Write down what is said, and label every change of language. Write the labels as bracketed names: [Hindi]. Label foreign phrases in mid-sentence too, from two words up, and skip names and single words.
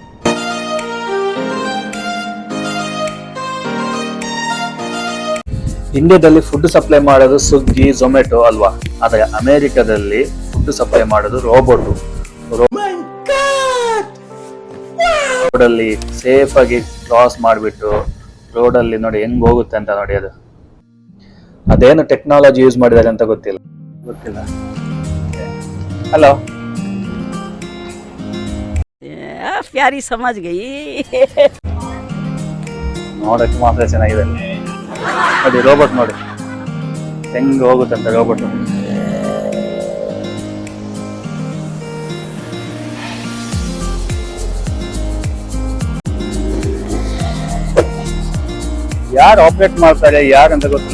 [Kannada] ಇಂಡಿಯಾದಲ್ಲಿ [English] food supply [Kannada] ಮಾಡೋದು ಸ್ವಿಗ್ಗಿ, ಝೊಮ್ಯಾಟೊ ಅಲ್ವಾ, ಆದ್ರೆ ಅಮೆರಿಕದಲ್ಲಿ [English] food supply [Kannada] ಮಾಡೋದು ರೋಬೋಟ್. ರೋಡಲ್ಲಿ ಸೇಫ್ ಆಗಿ ಕ್ರಾಸ್ ಮಾಡಿಬಿಟ್ಟು ರೋಡಲ್ಲಿ ನೋಡಿ ಹೆಂಗ್ ಹೋಗುತ್ತೆ ಅಂತ ನೋಡಿ. ಅದೇನು [English] technology use [Kannada] ಮಾಡಿದ್ದಾರೆ ಅಂತ ಗೊತ್ತಿಲ್ಲ. ಹಲೋ, [Hindi] प्यारी समझ गई. [Kannada] ನೋಡಕ್ಕೆ ಮಾತ್ರ ಚೆನ್ನಾಗಿದೆ ನೋಡಿ. ರೋಬೋಟ್ ನೋಡಿ ಹೆಂಗ್ ಹೋಗುತ್ತಂತ ರೋಬೋಟ್. ಯಾರು ಆಪರೇಟ್ ಮಾಡ್ತಾರೆ ಯಾರಂತ ಗೊತ್ತಿಲ್ಲ.